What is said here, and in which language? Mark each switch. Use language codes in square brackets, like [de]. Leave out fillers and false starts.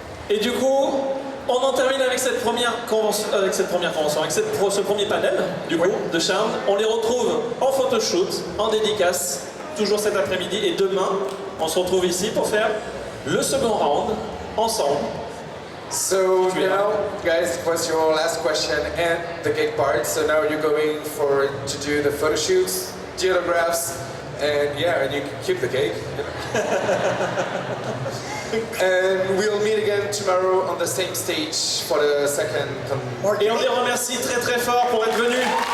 [fr] Et du coup, on en termine avec cette première convention, avec ce premier panel, du coup, de Charmed. On les retrouve en photoshoot, en dédicace, toujours cet après-midi. Et demain, on se retrouve ici pour faire le second round, ensemble. [en] So now, guys, it was your last question and the cake part. So now you're going to do the photo shoots, the autographs, and yeah, and you can keep the cake. And we'll meet again tomorrow on the same stage for the second. [fr] Et on les remercie très très fort pour être venus.